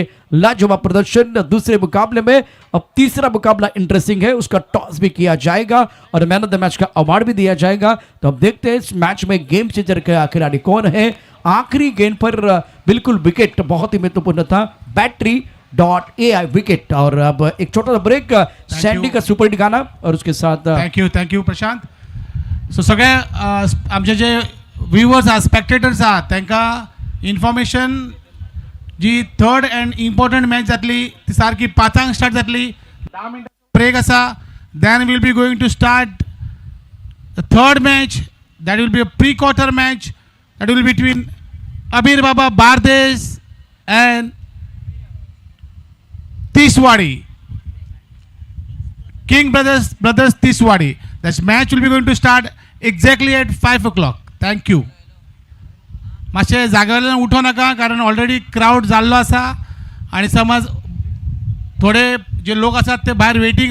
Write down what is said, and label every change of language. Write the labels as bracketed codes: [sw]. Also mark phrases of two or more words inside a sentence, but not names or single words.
[hi] लाजवाब प्रदर्शन दूसरे मुकाबले में। अब तीसरा मुकाबला इंटरेस्टिंग है, उसका टॉस भी किया जाएगा और [en] man of the match [hi] का अवार्ड भी दिया जाएगा। तो अब देखते हैं इस मैच में [en] game changer [hi] का खिलाड़ी कौन है। आखिरी गेंद पर बिल्कुल विकेट बहुत ही महत्वपूर्ण था, battery.ai विकेट। और अब एक छोटा सा ब्रेक, सैंडी का सुपर हिट गाना और उसके साथ [en] Thank you प्रशांत. [kok] सो सगळ्या आमचे जे व्ह्युअर्स आहात, स्पेक्टेटर्स आहात, तांकां इन्फॉर्मेशन जी [en] third and important match [kok] जातली ती सारकी 5 स्टार्ट जातली. 10 मिनटां ब्रेक आसा, [en] Then will be going to start the third match. That will be a pre quarter match that will between अबीर बाबा बारदेस and Tiswadi, King Brothers Tiswadi. This match will be going to start exactly at 5 o'clock. Thank you. [kok] मातशे जाग्यावयल्यान उठो नाका, कारण ऑलरेडी क्राऊड जाल्लो आसा आणि समज थोडे जे लोक असतात ते भायर वेटिंग